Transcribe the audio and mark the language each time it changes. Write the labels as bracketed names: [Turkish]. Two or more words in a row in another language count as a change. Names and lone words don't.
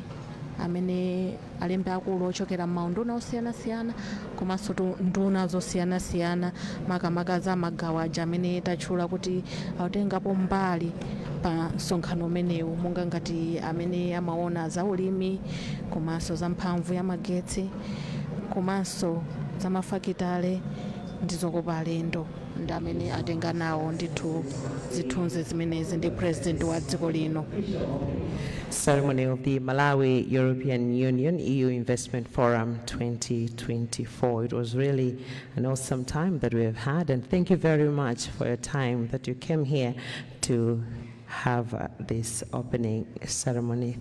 [Nyanja] akulu ochokera m'maunduna osiyanasiyana, komanso tu nduna zosiyanasiyana makamaka za magawo aja amene tatchula kuti atengapo mbali pa msonkhano umenewu, monga ngati amene amaona za ulimi, komanso za mphamvu ya magetsi, komanso za mafakitale ndi zokopa alendo, ndi amene atenga nawo ndithu zithunzi zimenezi ndi president wa dziko lino. [English] Ceremony of the Malawi European Union EU Investment Forum 2024. It was really an awesome time that we have had, and thank you very much for your time that you came here to have this opening ceremony.